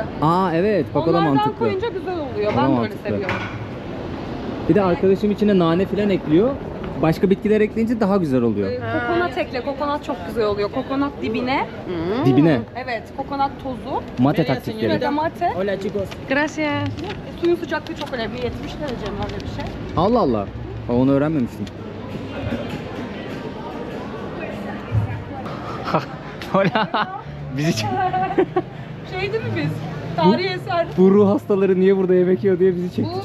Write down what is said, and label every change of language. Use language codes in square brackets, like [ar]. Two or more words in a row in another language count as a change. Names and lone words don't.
[tr] Aa evet, bak o da Onlardan mantıklı. koyunca güzel oluyor. O da Ben böyle mantıklı. seviyorum. Bir de arkadaşım içine nane falan ekliyor. Başka bitkiler ekleyince daha güzel oluyor. Kokonat ekle. Kokonat çok güzel oluyor. Kokonat dibine. Dibine. Evet, kokonat tozu. Mate taktikleri. Ve de mate. [es] Hola chicos. Gracias. [tr] Suyun sıcaklığı çok önemli. 70 derece mi öyle bir şey? Allah Allah. Onu öğrenmemiştim. Bizi Şey değil mi biz? Tarihi eser. bu ruh hastaları niye burada yemek yiyor diye bizi çekti